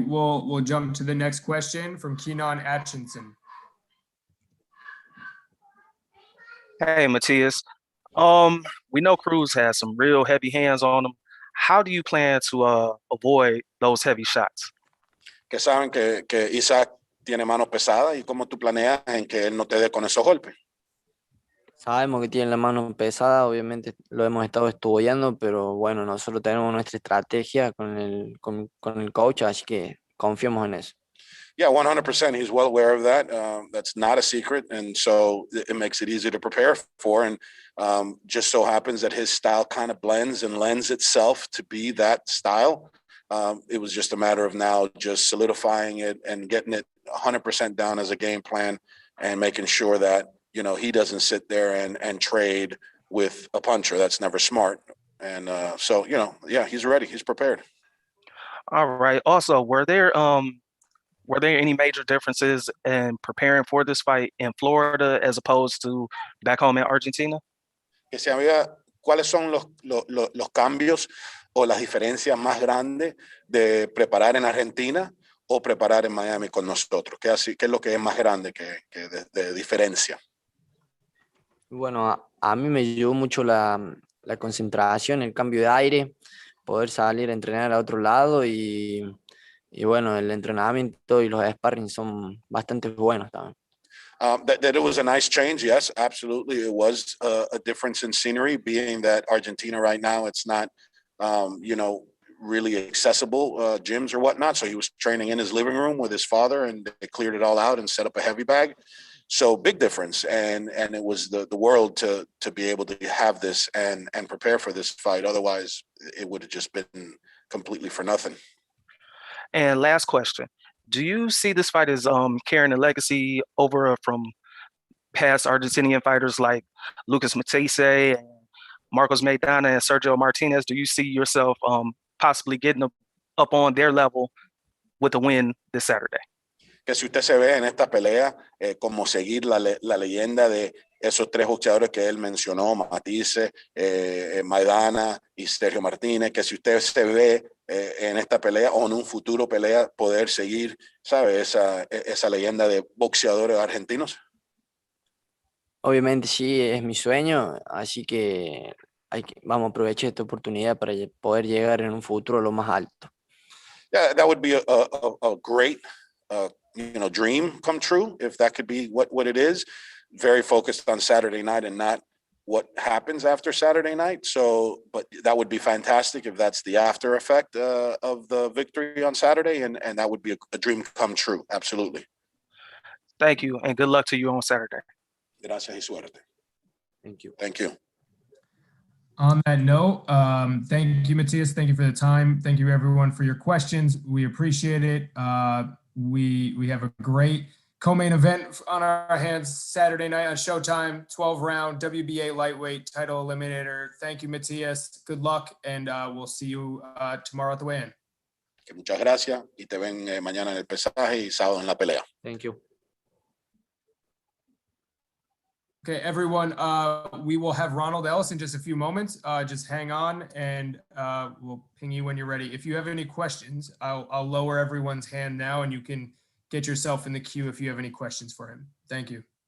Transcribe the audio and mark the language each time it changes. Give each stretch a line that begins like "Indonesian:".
English: We'll jump to the next question from Keenan Atchinson. Hey, Matthias. We know Cruz has some real heavy hands on him. How do you plan to avoid those heavy shots?
Spanish: Que saben que Isaac tiene manos pesadas, y cómo tú planeas en que él no te dé con esos golpes. Sabemos que tiene la mano pesada, obviamente lo hemos estado estudiando, pero bueno, nosotros tenemos nuestra estrategia con el coach, así que confiamos en eso.
English: Yeah, 100%. He's well aware of that. That's not a secret. And so it makes it easy to prepare for. And just so happens that his style kind of blends and lends itself to be that style. It was just a matter of now just solidifying it and getting it 100% down as a game plan and making sure that, you know, he doesn't sit there and trade with a puncher. That's never smart. And so, you know, yeah, he's ready. He's prepared. All right. Also, were there any major differences in preparing for this fight in Florida as opposed to back home in Argentina?
Spanish: ¿Cuáles son los cambios o las diferencias más grandes de preparar en Argentina o preparar en Miami con nosotros? ¿Qué es lo que es más grande que de diferencia? Bueno, a mí me ayudó mucho la concentración, el cambio de aire, poder salir a entrenar a otro lado y bueno, el entrenamiento y los sparring son bastante buenos también.
English: That it was a nice change, yes, absolutely. It was a difference in scenery, being that Argentina right now, it's not, you know, really accessible gyms or whatnot. So he was training in his living room with his father, and they cleared it all out and set up a heavy bag. So big difference, and it was the world to be able to have this and prepare for this fight. Otherwise, it would have just been completely for nothing. And last question. Do you see this fight as carrying a legacy over from past Argentinian fighters like Lucas Matisse and Marcos Maidana and Sergio Martinez? Do you see yourself possibly getting up on their level with a win this Saturday?
Spanish: Que si usted se ve en esta pelea, como seguir la leyenda de esos tres boxeadores que él mencionó, Matisse, Maidana y Sergio Martínez, que si usted se ve en esta pelea o en un futuro pelea, poder seguir, ¿sabe? Esa leyenda de boxeadores argentinos. Obviamente sí, es mi sueño, así que vamos a aprovechar esta oportunidad para poder llegar en un futuro a lo más alto.
English: Yeah, that would be a great you know, dream come true, if that could be what it is. Very focused on Saturday night and not what happens after Saturday night. So, but that would be fantastic if that's the after effect of the victory on Saturday, and that would be a dream come true. Absolutely. Thank you, and good luck to you on Saturday.
Spanish: Gracias y suerte.
English: Thank you. Thank you. On that note, thank you, Matthias. Thank you for the time. Thank you, everyone, for your questions. We appreciate it. We have a great co-main event on our hands Saturday night on Showtime, 12-round WBA lightweight title eliminator. Thank you, Matthias. Good luck, and we'll see you tomorrow at the weigh-in.
Spanish: Muchas gracias y te ven mañana en el pesaje y sábado en la pelea.
English: Thank you. Okay, everyone, we will have Ronald Ellis in just a few moments. Just hang on, and we'll ping you when you're ready. If you have any questions, I'll lower everyone's hand now, and you can get yourself in the queue if you have any questions for him. Thank you.